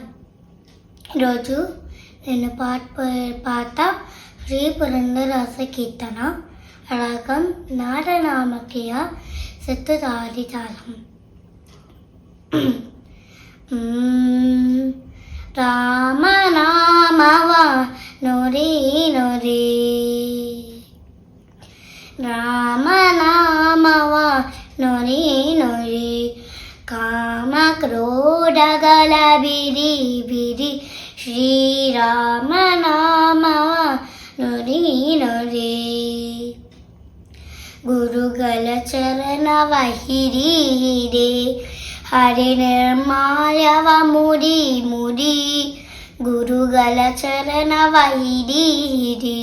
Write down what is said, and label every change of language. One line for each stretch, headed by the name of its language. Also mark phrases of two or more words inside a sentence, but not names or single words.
Telugu: ఈరోజు నేను పాట శ్రీ పురందరదాస కీర్తన రాగం నారనామకీయ శతధారి తాళం.
Kannada: ರಾಮನಾಮವ ನೊರಿ ನೊರಿ రామనామವ ನೊರಿ ನೊರಿ ಕಾಮ ಕ್ರೋಧಗಳ ಬಿರಿ ಬಿರಿ ಶ್ರೀರಾಮ ನಾಮವ ನೊರಿ ನೊರಿ ಗುರುಗಳ ಚರಣವ ಹಿರಿ ಹಿರಿ ಹರಿ ನಿರ್ಮಾಲ್ಯವ ಮುಡಿ ಮುಡಿ ಗುರುಗಳ ಚರಣವ ಹಿರಿ ಹಿರಿ